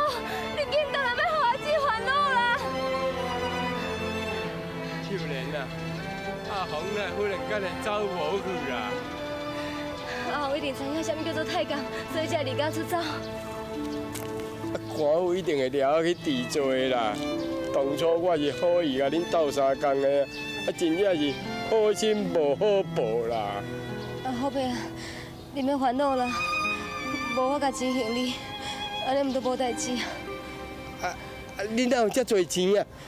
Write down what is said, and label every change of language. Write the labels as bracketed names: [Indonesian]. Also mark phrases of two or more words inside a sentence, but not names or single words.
[Min Nan Chinese] 你紧倒来要互阿姊烦恼啦！秀莲啊，阿红啊，忽然间就走无去啦。阿豪一定知影什么叫做太监，所以才离家出走。官府一定会抓去治罪啦。当初我是好意甲恁斗相共的，真正是好心无好报啦。好伯啊，你免烦恼啦，无我甲钱还你，安尼毋都无代志。恁哪有遮多钱啊？